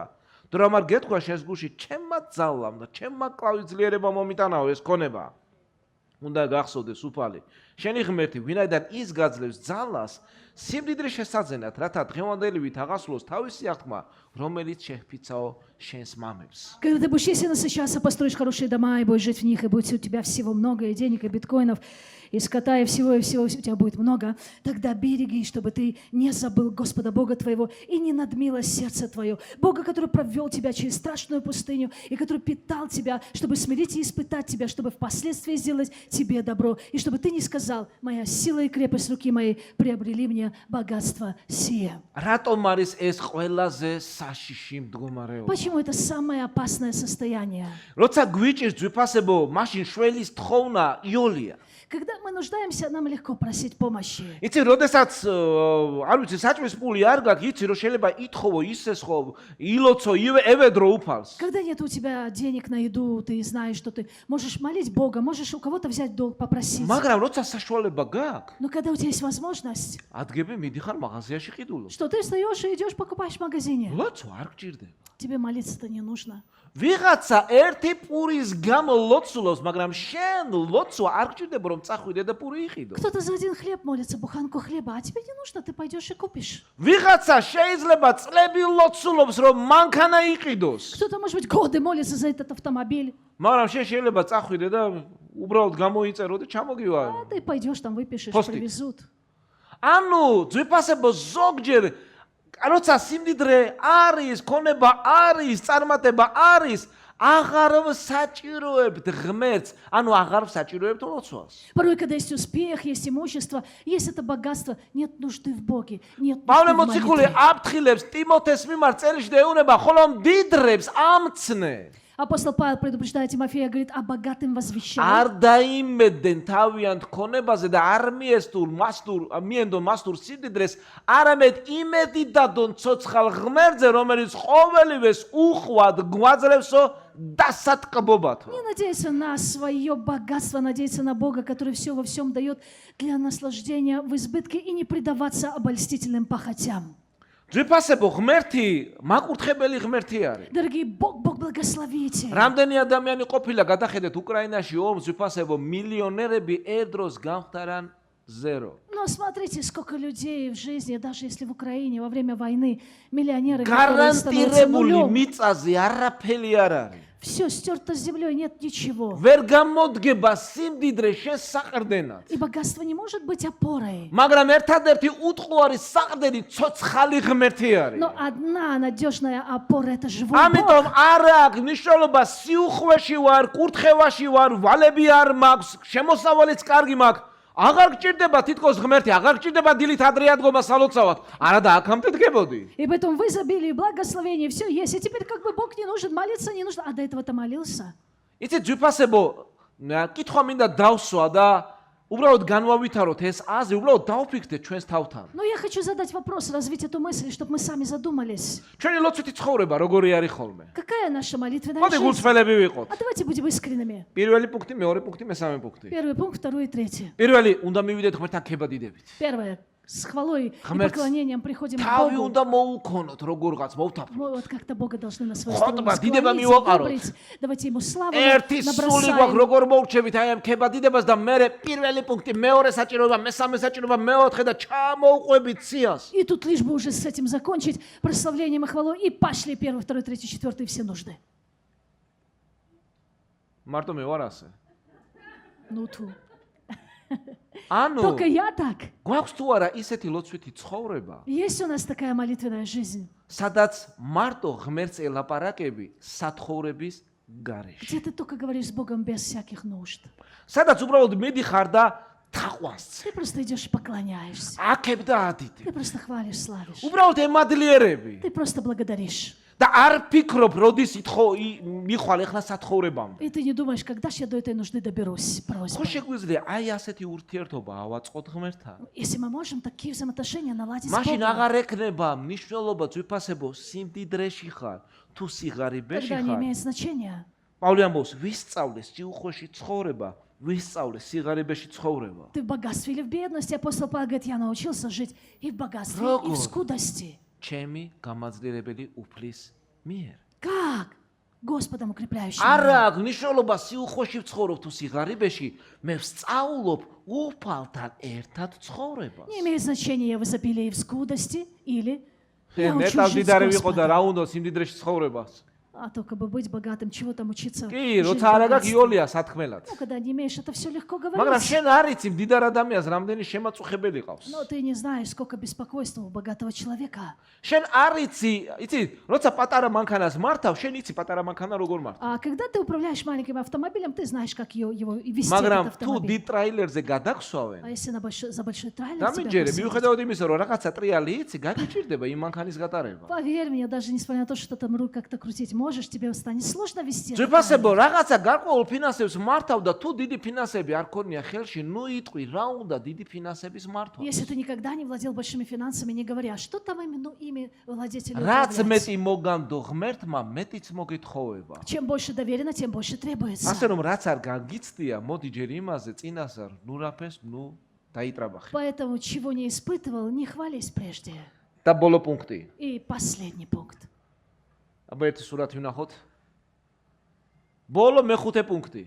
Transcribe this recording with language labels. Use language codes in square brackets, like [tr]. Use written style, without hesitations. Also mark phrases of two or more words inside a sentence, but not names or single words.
[ka] თუ რა არ გეთქვა შენს გულში, ჩემმა ძალამ და ჩემმა კლავიძლიერებამ მომიტანაო ეს ქონება. უნდა გახსოვდეს უფალი, შენი ღმერთი, ვინაიდან ის გაძლევს ძალას, სიმდიდრე შესაძენად, რათა დღევანდელივით აღასრულოს თავისი აღთქმა, რომელიც შეჰფიცაო შენს მამებს. [ru] Когда ты будешь сильно насыщаться, построишь хорошие дома и будешь жить в них, и будет у тебя всего много, и денег, и биткоинов, и скота, и всего у тебя будет много, тогда береги, чтобы ты не забыл Господа Бога твоего и не надмило сердце твое. Бога, который провел тебя через страшную пустыню, и который питал тебя, чтобы смирить и испытать тебя, чтобы впоследствии сделать тебе добро, и чтобы ты не сказал: моя сила и крепость руки моей приобрели мне богатство сие. [ka] რატომ არის ეს ყველაზე საშიში მდგომარეობა? [ru] Почему это самое опасное состояние? [ka] როცა გვიჭირს ძვირფასებო, მაშინ შველის თხოვნა იოლია. [ru] Когда мы нуждаемся, нам легко просить помощи. [ka] იცი, როდესაც არ ვიცი, საჭმის პული არ გაქვს, იცი, რომ შეიძლება ითხოვო, ისესხო, ილოცო, ევედრო უფალს. [ru] Когда нет у тебя денег на еду, ты знаешь, что ты можешь молить Бога, можешь у кого-то взять долг, попросить. [ka] მაგრამ როცა საშუალება გაქვს, [ru] Но когда у тебя есть возможность, [ka] ადგები მიდიხარ მაღაზიაში ყიდულობს. [ru] что ты встаешь и идешь покупаешь в магазине. [ka] ლოცვა არ გჭირდება. [ru] Тебе молиться-то не нужно. [ka] ვიღაცა ერთი პურის გამო ლოცულობს, მაგრამ შენ ლოცვა არ გჭირდება, რომ წახვიდე და პური იყიდო. [ru] Кто-то за один хлеб молится, буханку хлеба, а тебе не нужно, ты пойдешь и купишь. [ka] ვიღაცა შეიძლება წლები ლოცულობს, რომ მანქანა იყიდოს. [ru] Кто-то, может быть, годы молится за этот автомобиль, [ka] მაგრამ შენ შეიძლება წახვიდე და უბრალოდ გამოიწერო და ჩამოგივა. [ru] А ты пойдешь там, выпишешь, Постик. привезут. [ka] ანუ ძვირფასებო ზოგჯერ როცა სიმდიდრე არის, ქონება არის, წარმატება არის, აღარ საჭიროებთ ღმერთს, ანუ აღარ საჭიროებთ ლოცვას. [ru] Порой, когда есть успех, есть имущество, есть это богатство, нет нужды в Боге, нет [ka] პავლე [ru] нужды в [ka] მოციქული [ru] молитве. [ka] აფრთხილებს ტიმოთეს მიმართ წელში ეუბნება, ხოლო მდიდრებს ამცნე. [ru] Апостол Павел предупреждает Тимофея, говорит, о богатым возвещай. [ka] არ დაიმედენ თავიანთ ქონებაზე და არ მიენდონ მასტურ სიმდიდრეს, არამედ იმედი დადონ ცოცხალ ღმერთზე, რომელიც ყოველივეს უხვად გვაძლევსო დასატკბობათო. [ru] Не надейся на свое богатство, надейся на Бога, который все во всем дает для наслаждения в избытке и не предаваться обольстительным похотям. [ka] ძვირფასებო ღმერთი მაკურთხებელი ღმერთი არის. [ru] Дорогие, Бог благословите. [ka] რამდენი ადამიანი ყოფილა გადახედეთ უკრაინაში ომს ძვირფასებო მილიონერები ერთ დროს გამხდარან ზერო. [ru] Но смотрите, сколько людей в жизни, даже если в Украине во время войны миллионеры, которые становятся [ka] გარანტირებული [ru] нулем, [ka] მიწაზე არაფერი არ არის. [ru] все стерто с землей, нет ничего. [ka] ვერ გამოდგება სიმდიდრე შენ საყრდენად. [ru] И богатство не может быть опорой. [ka] მაგრამ ერთადერთი უტყუარი საყრდენი ცოცხალი ღმერთი არის. [ru] Но одна надежная опора – это живой [ka] ამიტომ [ru] Бог. [ka] არ აქვს მნიშვნელობა სიუხვეში ვარ, კურთხევაში ვარ, ვალები არ მაქვს, შემოსავალიც კარგი მაქვს. აღარ გჭირდება თითქოს ღმერთი, აღარ გჭირდება დილით ადრე ადგომა სალოცავად. არა და აქამდე დგებოდი. [ru] И поэтому в изобилии, благословении все есть. И теперь как бы Бог не нужен, молиться не нужно. А до этого-то молился. [ka] იცი ძვირფასებო, კითხვა მინდა დავსვა და უბრალოდ განვავითაროთ ეს აზრი, უბრალოდ დავფიქრდეთ ჩვენს თავთან. [ru] Но я хочу задать вопрос, развить эту мысль, чтобы мы сами задумались. [ka] ჩვენი ლოცვითი ცხოვრება როგორი არის ხოლმე? [ru] Какая наша молитвенная [ka] მოდი [ru] жизнь? [ka] გულწრფელები ვიყოთ. [ru] А давайте будем искренними. [ka] პირველი პუნქტი, მეორე პუნქტი, მესამე პუნქტი. [ru] Первый пункт, второй и третий. [ka] პირველი, უნდა მივიდეთ ღმერთთან ქებადიდებით. [ru] Первое. С хвалой и [ka] Ღმერთს [ru] поклонением приходим к [ka] თავი [ru] Богу. [ka] უნდა მოუქონოთ როგორღაც მოვთაფოთ. [ru] Мы вот как-то Бога должны на свою [ka] Ხოტბა, [ru] сторону [ka] დიდება [ru] склонить, [ka] მივაყაროთ. [ru] одобрить. Давайте Ему славу [ka] ერთი სული გვაქვს [ru] набросаем. [ka] როგორ მოვრჩებით აი ამ ქებადიდებას და მე პირველი პუნქტი, მეორე საჭიროება, მესამე საჭიროება, მეოთხე და ჩამოუყვებით სიას. [ru] И тут лишь бы уже с этим закончить прославлением и хвалой. И пошли первый, второй, третий, четвертый, все нужды. [ka] მარტო მე ვარ ასე. [ru] Ну ту. [ka] ანუ [ru] Только я так. [ka] გვაქვს თუ არა ისეთი ლოცვითი ცხოვრება, [ru] Есть у нас такая молитвенная жизнь, [ka] სადაც მარტო ღმერთს ელაპარაკები სათხოვრების გარეშე. [ru] где ты только говоришь с Богом без всяких нужд. [ka] სადაც უბრალოდ მიდიხარ და თაყვანს. [ru] Ты просто идешь и поклоняешься. [ka] აქებ და ადიდებ. [ru] Ты просто хвалишь, славишь. [ka] უბრალოდ ემადლიერები. [ru] Ты просто благодаришь. [ka] და არ ფიქრობ, როდის მიხვალ ეხლა სათხოვრებამდე. [ru] И ты не думаешь, когда же я до этой нужды доберусь, [ka] ხო [ru] просьба. [ka] შეგვიძლია აი ასეთი ურთიერთობა ავაწყოთ ღმერთთან? [ru] Если мы можем такие взаимоотношения наладить с [ka] მაშინ [ru] Богом, [ka] აღარ ექნება მნიშვნელობა ძვირფასებო სიმდიდრეში ხარ თუ სიღარიბეში [ru] тогда не [ka] ხარ. [ru] имеет значения. [ka] პავლე ამბობს, ვისწავლეს სიუხვეში ცხოვრება, ვისწავლეს სიღარიბეში ცხოვრება. [ru] Ты в богатстве или в бедности, апостол Павел говорит, я научился жить и в богатстве, и в скудости. [ka] ჩემი გამაძლიერებელი უფლის მიერ. [ru] Как? Господом укрепляющим. [ka] არა აქვს მნიშვნელობა სიუხვეში ვცხოვრობ თუ სიღარიბეში, მე ვსწავლობ უფალთან ერთად ცხოვრებას. [ru] Не имеет значения, я в изобилии и в скудости, или я учусь [ka] ნეტავ [ru] жить с [ka] დიდარი ვიყო და [ru] Господом. [ka] რა უნდა სიმდიდრეში ცხოვრებას. [ru] А только бы быть богатым, чего там учиться? [ka] კი, [ru] жить в [ka] როცა არ აქვს [ru] богатстве. [ka] იოლია სათქმელად. [ru] Ну, когда не имеешь, это все легко [ka] მაგრამ [ru] говорить. [ka] შენ არ იცი მდიდარ ადამიანს რამდენი შემაწუხებელი ყავს. [ru] Но ты не знаешь, сколько беспокойства у богатого человека. [ka] შენ არ იცი, როცა პატარა მანქანას მართავ, შენ იცი პატარა მანქანა როგორ მართავ. [ru] А когда ты управляешь маленьким автомобилем, ты знаешь, как его вести [ka] მაგრამ [ru] этот [ka] თუ [ru] автомобиль. [ka] დიდ ტრაილერზე [ru] А [ka] გადაგსვავენ, [ru] если за большой трейлер [ka] დამიჯერე, [ru] тебя посадят? [ka] მიუხედავად იმისა, რომ რაღაცა ტრიალი იცი, გაგიჭირდება იმ манქანის გატარება. [ru] Поверь мне, даже несмотря на то, что там руль как-то крутить можешь, тебе станет сложно вести. этот [ka] ძვირფასებო, [ru] трейлер. [ka] რაღაცა გარკვეულ ფინანსებს მართავ და თუ დიდი ფინანსები არ ქონია ხელში, ნუ იტყვი, რა უნდა დიდი финансების მართვა. [ru] Если ты никогда не владел большими финансами, не говори, а что там именно ими владетели [ka] რაც [ru] управлять? [ka] მეტი მოგანდო ღმერთმა, მეტიც მოგითხოვება. [ru] Чем больше доверено, тем больше требуется. [ka] ასე რომ რაც არ გაგიცდია, მოდი ჯერ იმაზე წინასწარ, ნუ რაფეს, ნუ დაიტრაბახე. [ru] Поэтому, чего не испытывал, не хвались прежде. [ka] და ბოლო პუნქტი. [ru] И последний пункт. [ka] აბა ერთი სურათი ვნახოთ. ბოლო მეხუთე პუნქტი.